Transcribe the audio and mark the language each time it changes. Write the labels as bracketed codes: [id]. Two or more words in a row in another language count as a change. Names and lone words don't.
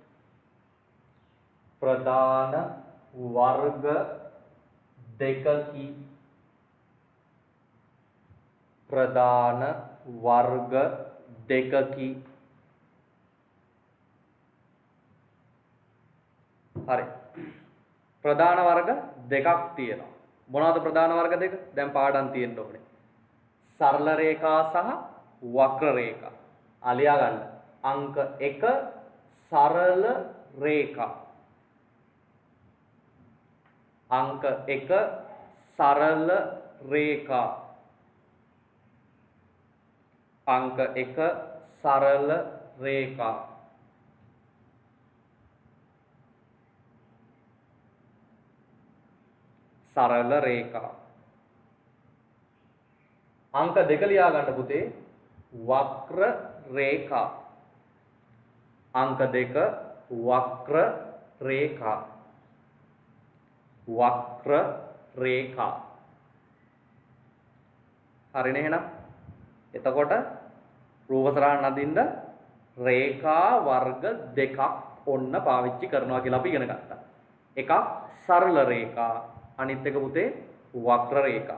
[si] ප්‍රධාන වර්ග දෙකකි ප්‍රධාන වර්ග දෙකකි හරි ප්‍රධාන වර්ග දෙකක් තියෙනවා මොනවාද ප්‍රධාන වර්ග දෙක දැන් පාඩම් තියෙන්න ඕනේ සරල රේඛා සහ වක්‍ර රේඛා අලියා ගන්න අංක 1 සරල රේඛා අංක 1 සරල රේඛා අංක 1 සරල රේඛා සරල රේඛා අංක 2 ලියා गන්න පුතේ වක්‍ර රේඛා අංක 2 වක්‍ර රේඛා වක්‍ර රේඛා හරිනේ එහෙනම් එතකොට රූපසරහන් අදින්න රේඛා වර්ග දෙකක් ඔන්න පාවිච්චි කරනවා කියලා අපි ඉගෙන ගත්තා. එකක් සරල රේඛා අනිත් එක පුතේ වක්‍ර රේඛා.